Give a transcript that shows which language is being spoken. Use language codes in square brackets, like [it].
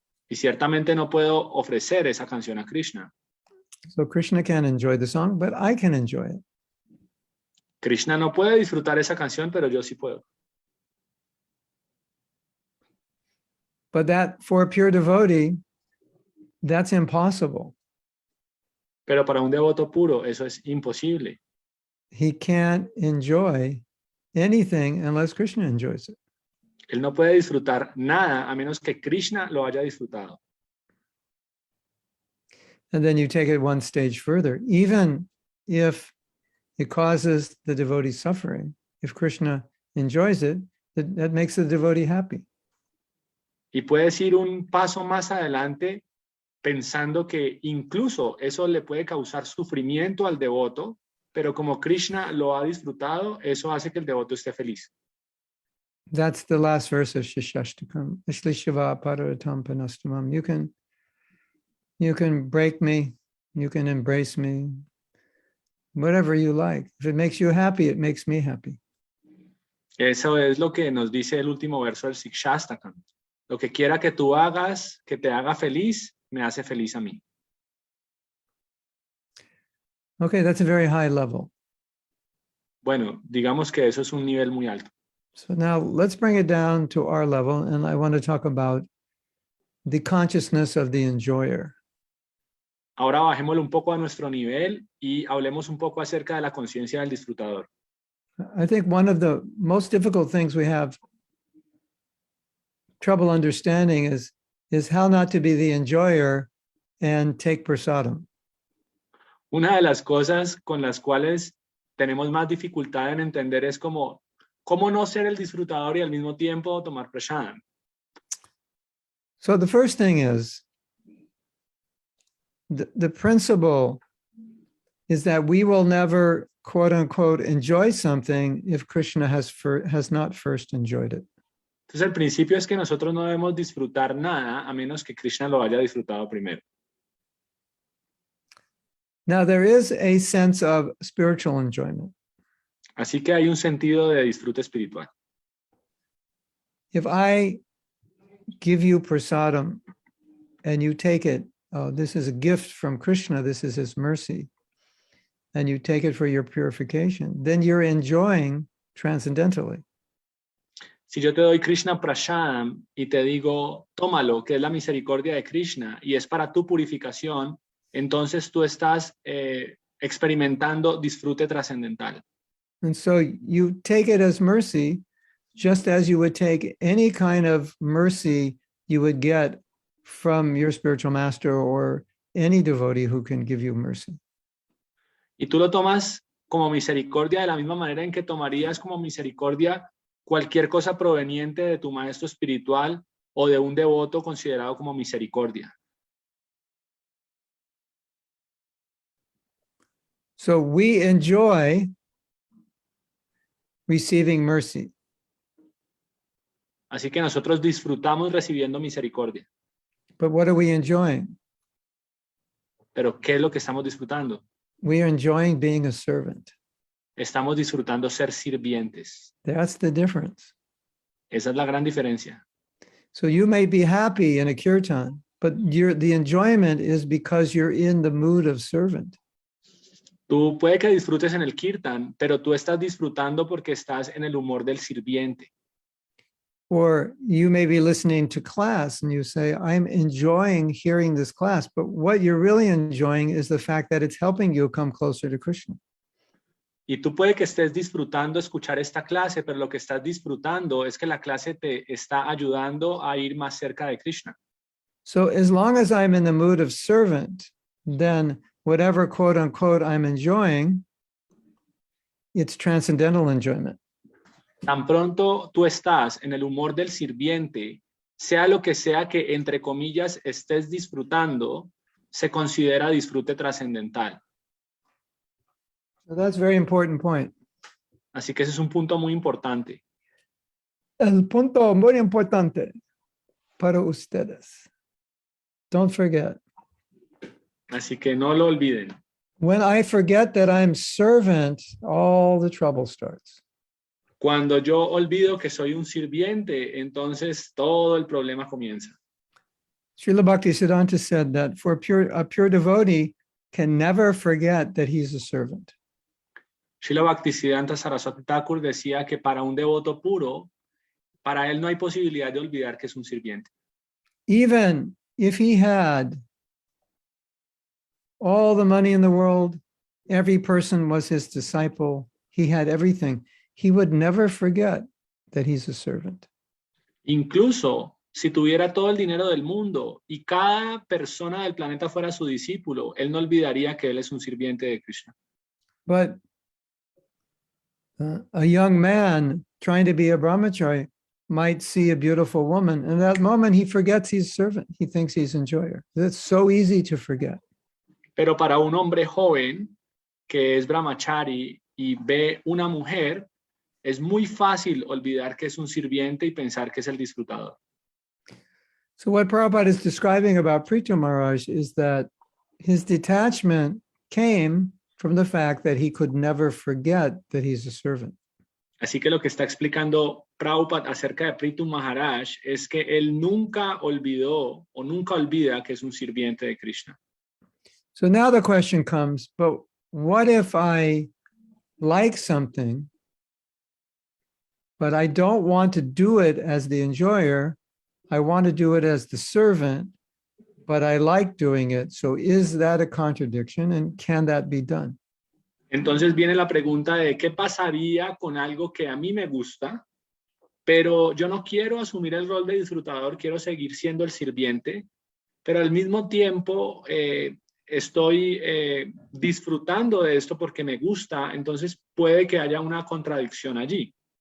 [es] Y ciertamente no puedo ofrecer esa canción a Krishna. [en] So Krishna can enjoy the song, but I can enjoy it. [es] Krishna no puede disfrutar esa canción, pero yo sí puedo. [en] But that for a pure devotee, that's impossible. [es] Pero para un devoto puro eso es imposible. [en] He can't enjoy anything unless Krishna enjoys it. [es] Él no puede disfrutar nada a menos que Krishna lo haya disfrutado. [en] And then you take it one stage further. Even if it causes the devotee suffering, if Krishna enjoys it, that makes the devotee happy. [es] Y puedes ir un paso más adelante pensando que incluso eso le puede causar sufrimiento al devoto, pero como Krishna lo ha disfrutado, eso hace que el devoto esté feliz. [en] That's the last verse of Shishashtakam. Ishli Shiva Pararatam Panastamam. You can break me, you can embrace me, whatever you like. If it makes you happy, it makes me happy. [es] Eso es lo que nos dice el último verso del Shikshastakam. Lo que quiera que tú hagas, que te haga feliz, me hace feliz a mí. [en] Okay, that's a very high level. [es] Bueno, digamos que eso es un nivel muy alto. [en] So now let's bring it down to our level, and I want to talk about the consciousness of the enjoyer. [es] Ahora bajémoslo un poco a nuestro nivel y hablemos un poco acerca de la conciencia del disfrutador. [en] I think one of the most difficult things we have trouble understanding is how not to be the enjoyer and take prasadam. [es] Una de las cosas con las cuales tenemos más dificultad en entender es cómo no ser el disfrutador y al mismo tiempo tomar prasadam. [en] So the first thing is, the principle is that we will never, quote unquote, enjoy something if Krishna has not first enjoyed it. [es] Entonces el principio es que nosotros no debemos disfrutar nada a menos que Krishna lo haya disfrutado primero. [en] Now there is a sense of spiritual enjoyment. [es] Así que hay un sentido de disfrute espiritual. [en] If I give you prasadam and you take it, oh, this is a gift from Krishna, this is his mercy, and you take it for your purification, then you're enjoying transcendentally. [es] Si yo te doy Krishna Prasadam y te digo, tómalo, que es la misericordia de Krishna y es para tu purificación, entonces tú estás experimentando disfrute trascendental. [en] And so you take it as mercy, just as you would take any kind of mercy you would get from your spiritual master or any devotee who can give you mercy. [es] Y tú lo tomas como misericordia de la misma manera en que tomarías como misericordia cualquier cosa proveniente de tu maestro espiritual o de un devoto considerado como misericordia. [en] So we enjoy receiving mercy. [es] Así que nosotros disfrutamos recibiendo misericordia. [en] But what are we enjoying? [es] Pero ¿qué es lo que estamos disfrutando? [en] We are enjoying being a servant. [es] Estamos disfrutando ser sirvientes. [en] That's the difference. [es] Esa es la gran diferencia. [en] So you may be happy in a kirtan, but the enjoyment is because you're in the mood of servant. [es] Tú puede que disfrutes en el kirtan, pero tú estás disfrutando porque estás en el humor del sirviente. [en] Or you may be listening to class and you say, I'm enjoying hearing this class, but what you're really enjoying is the fact that it's helping you come closer to Krishna. [es] Y tú puede que estés disfrutando escuchar esta clase, pero lo que estás disfrutando es que la clase te está ayudando a ir más cerca de Krishna. [en] So as long as I'm in the mood of servant, then whatever quote unquote I'm enjoying, it's transcendental enjoyment. [es] Tan pronto tú estás en el humor del sirviente, sea lo que sea que entre comillas estés disfrutando, se considera disfrute trascendental. [en] So that's a very important point. [es] Así que ese es un punto muy importante. El punto muy importante para ustedes. [en] Don't forget. [es] Así que no lo olviden. [en] When I forget that I'm servant, all the trouble starts. [es] Cuando yo olvido que soy un sirviente, entonces todo el problema comienza. [en] Srila Bhaktisiddhanta said that for a pure devotee can never forget that he's a servant. [es] Srila Bhaktisiddhanta Saraswati Thakur decía que para un devoto puro, para él no hay posibilidad de olvidar que es un sirviente. [en] Even if he had all the money in the world, every person was his disciple, he had everything, he would never forget that he's a servant. [es] Incluso si tuviera todo el dinero del mundo y cada persona del planeta fuera su discípulo, él no olvidaría que él es un sirviente de Krishna. [en] But a young man trying to be a brahmachari might see a beautiful woman, and at that moment he forgets he's a servant. He thinks he's enjoyer. That's so easy to forget. [es] Pero para un hombre joven que es brahmachari y ve una mujer, es muy fácil olvidar que es un sirviente y pensar que es el disfrutador. [en] So what Prabhupada is describing about Pṛthu Maharaj is that his detachment came from the fact that he could never forget that he's a servant. [es] Así que lo que está explicando Prabhupada acerca de Pṛthu Maharaj es que él nunca olvidó o nunca olvida que es un sirviente de Krishna. [en] So now the question comes, but what if I like something, but I don't want to do it as the enjoyer, I want to do it as the servant, but I like doing it. So is that a contradiction, and can that be done? [es] Entonces viene la pregunta de qué pasaría con algo que a mí me gusta, pero yo no quiero asumir el rol de disfrutador, quiero seguir siendo el sirviente, pero al mismo tiempo estoy disfrutando de esto porque me gusta, entonces puede que haya una contradicción allí.